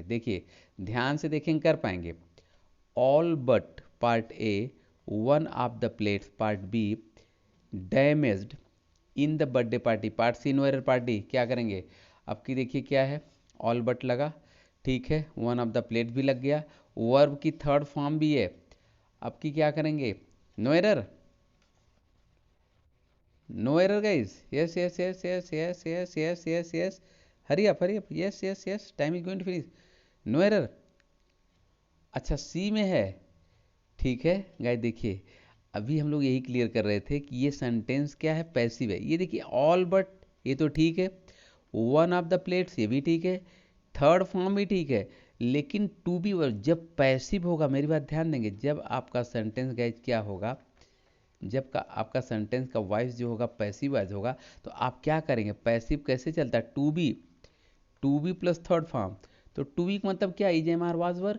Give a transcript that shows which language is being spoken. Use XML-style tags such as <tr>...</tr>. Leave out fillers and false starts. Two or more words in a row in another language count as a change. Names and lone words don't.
<hi>देखिए ध्यान से देखेंगे, कर पाएंगे।</hi> <en>all but part A one of the plates part B damaged in the birthday party part C no error party,</en> <hi>क्या करेंगे। अब की देखिए क्या है,</hi> <en>all but</en> <hi>लगा, ठीक है,</hi> <en>one of the plate</en> <hi>भी लग गया, वर्ब की</hi> <en>third form</en> <hi>भी है। अब की क्या करेंगे,</hi> <en>no error, no error guys, yes yes yes yes yes yes yes yes yes, hurry up, yes yes yes, time is going to finish, no error.</en> <hi>अच्छा सी में है, ठीक है गाइज। देखिए अभी हम लोग यही क्लियर कर रहे थे कि ये सेंटेंस क्या है, पैसिव है। ये देखिए</hi> <en>all but,</en> <hi>ये तो ठीक है,</hi> <en>one of the plates</en> <hi>ये भी ठीक है,</hi> <en>third form</en> <hi>भी ठीक है, लेकिन</hi> <en>to be verb</en> <hi>जब पैसिव होगा, मेरी बात ध्यान देंगे, जब आपका सेंटेंस गाइज क्या होगा, जब का आपका सेंटेंस का वॉइस जो होगा</hi> <en>passive voice</en> <hi>होगा, तो आप क्या करेंगे, पैसिव कैसे चलता है,</hi> <en>to be plus third form,</en> <hi>तो</hi> <en>to be</en> <hi>का मतलब क्या,</hi> <en>is am are was were.</en>